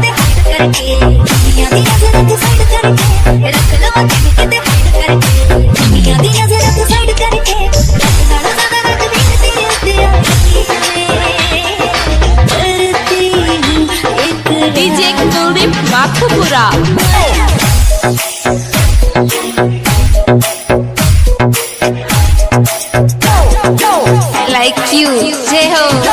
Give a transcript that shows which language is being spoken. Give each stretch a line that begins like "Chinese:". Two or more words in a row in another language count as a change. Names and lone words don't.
Hindi: डीजे कुलदीप मखपुरा।
English: I like you,
Hindi: जय हो।